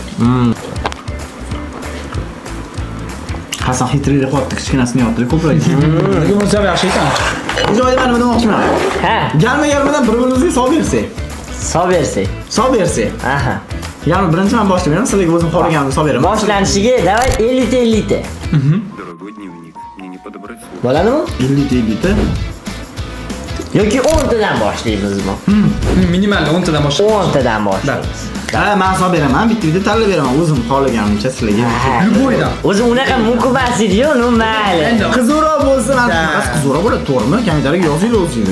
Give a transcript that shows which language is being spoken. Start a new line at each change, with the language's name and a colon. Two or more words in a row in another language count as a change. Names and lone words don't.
Uzbek: Hasan hitrayli qo'yibdi, kichkinasini yoptirib ko'proq. Nega buncha yaxshi ekan? Bu joyda men nima demoqchiman? Ha, Galma-galmadan bir-birimizga solib bersak. solib bersak. Aha. Ya'ni birinchi men boshlayman, sizlarga o'zim xohlaganimni solib beraman. Boshlanishiga davay 50 ta.
Russian: Дорогой дневник, мне не подобрать слово.
Uzbek: Bo'ladimi? 50 ta. Yoki 10 tadan boshlaymizmi? Minimal 10 tadan boshla. 10 tadan boshlaymiz. Ha, men solib beraman, bitta tanlab beraman, o'zim xohlaganimcha sizlarga. Любойdan. O'zi unaqa mumkin emas edi-yu, mayli. Qizoqroq bo'lsa, men qizoqroq bo'ladi, to'g'rimi? Kommentariyaga yozinglar o'zingiz.